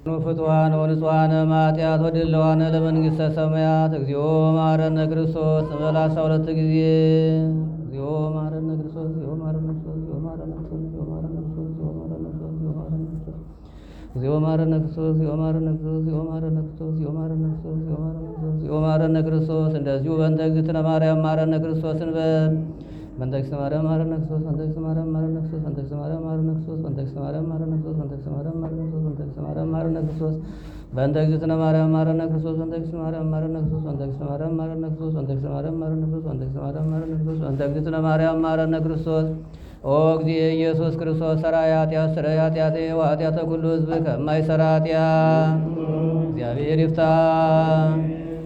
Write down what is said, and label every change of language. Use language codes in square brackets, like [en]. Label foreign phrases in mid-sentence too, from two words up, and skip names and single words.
[gez] ፍትዋነ ወንጹሐነ እምኃጢአት ወድለዋነ ለመንግሥተ ሰማያት እግዚኦ መሐረነ ክርስቶስ እንበል 12 ጊዜ እግዚኦ መሐረነ ክርስቶስ እግዚኦ መሐረነ ክርስቶስ እግዚኦ መሐረነ ክርስቶስ እግዚኦ መሐረነ ክርስቶስ እግዚኦ መሐረነ ክርስቶስ እግዚኦ መሐረነ ክርስቶስ እግዚኦ መሐረነ ክርስቶስ እግዚኦ መሐረነ ክርስቶስ እግዚኦ መሐረነ ክርስቶስ እግዚኦ መሐረነ ክርስቶስ። እንደዚሁ በእንተ እግዝእትነ ማርያም መሐረነ ክርስቶስ እንበል። በእንተ እግዝእትነ ማርያም መሐረነ ክርስቶስ በእንተ እግዝእትነ ማርያም መሐረነ ክርስቶስ በእንተ እግዝእትነ ማርያም መሐረነ ክርስቶስ በእንተ እግዝእትነ ማርያም መሐረነ ክርስቶስ በእንተ እግዝእትነ ማርያም መሐረነ ክርስቶስ በእንተ እግዝእትነ ማርያም መሐረነ ክርስቶስ በእንተ እግዝእትነ ማርያም መሐረነ ክርስቶስ በእንተ እግዝእትነ ማርያም መሐረነ ክርስቶስ በእንተ እግዝእትነ ማርያም መሐረነ ክርስቶስ በእንተ እግዝእትነ ማርያም መሐረነ ክርስቶስ በእንተ እግዝእትነ ማርያም መሐረነ ክርስቶስ በእንተ እግዝእትነ ማርያም መሐረነ ክርስቶስ። ኦ እግዚእ ኢየሱስ ክርስቶስ ሠራየ ኃጢአት ሥረይ ኃጢአቴ ወኃጢአተ ኩሉ ሕዝብ [am] ከማይሠራ ኃጢአት እግዚአብሔር ይፍታ።